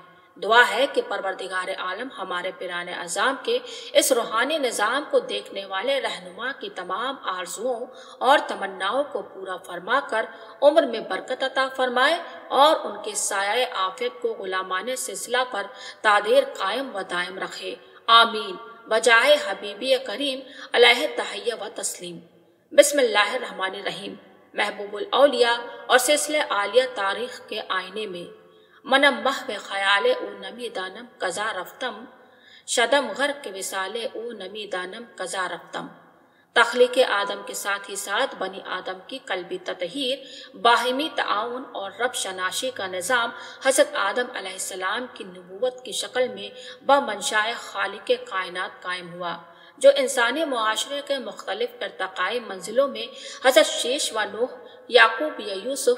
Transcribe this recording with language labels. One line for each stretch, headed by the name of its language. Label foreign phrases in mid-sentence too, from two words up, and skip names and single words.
Urdu: دعا ہے کہ پروردگار عالم ہمارے پیران اعظام کے اس روحانی نظام کو دیکھنے والے رہنما کی تمام آرزوؤں اور تمناؤں کو پورا فرما کر عمر میں برکت عطا فرمائے اور ان کے سایہ عافیت کو غلامان سلسلہ پر تادیر قائم و دائم رکھے، آمین، بجائے حبیبی کریم علیہ تحیہ و تسلیم۔
Arabic: بسم اللہ الرحمن الرحیم۔
Urdu: محبوب الاولیاء اور سلسلہ عالیہ تاریخ کے آئینے میں
Persian: منم محو خیال او نمی دانم کزا رفتم، شدم غرق وصال او نمی دانم کزا رفتم۔
Urdu: تخلیق آدم کے ساتھ ہی ساتھ بنی آدم کی قلبی تطہیر، باہمی تعاون اور رب شناسی کا نظام حضرت آدم علیہ السلام کی نبوت کی شکل میں بمنشاء خالق کائنات قائم ہوا، جو انسانی معاشرے کے مختلف ارتقائی منزلوں میں حضرت شیش و نوح، یعقوب و یوسف،